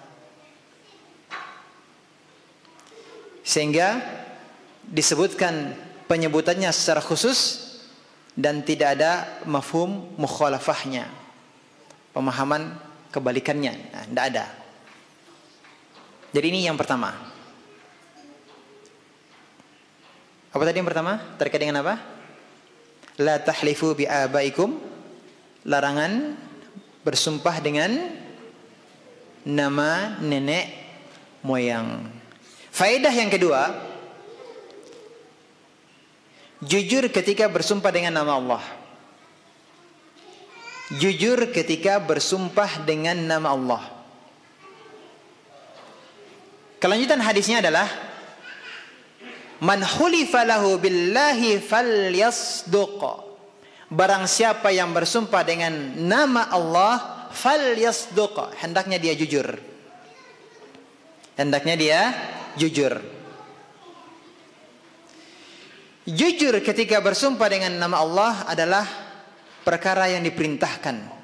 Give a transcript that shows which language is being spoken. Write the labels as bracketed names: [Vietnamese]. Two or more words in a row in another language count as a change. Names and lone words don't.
[Indonesian] Sehingga disebutkan penyebutannya secara khusus dan tidak ada mafhum mukhalafahnya, pemahaman kebalikannya, tidak ada. Jadi ini yang pertama. Apa tadi yang pertama? Terkait dengan apa? [Arabic] لا تحلفوا بآبائكم, [Indonesian] larangan bersumpah dengan nama nenek moyang. Faedah yang kedua, Jujur ketika bersumpah dengan nama Allah. Jujur ketika bersumpah dengan nama Allah. Kelanjutan hadisnya adalah [Arabic] من حلف له بالله فليصدق. [Indonesian] Barang siapa yang bersumpah dengan nama Allah, falyasduq, hendaknya dia jujur. Hendaknya dia jujur. Jujur ketika bersumpah dengan nama Allah adalah perkara yang diperintahkan.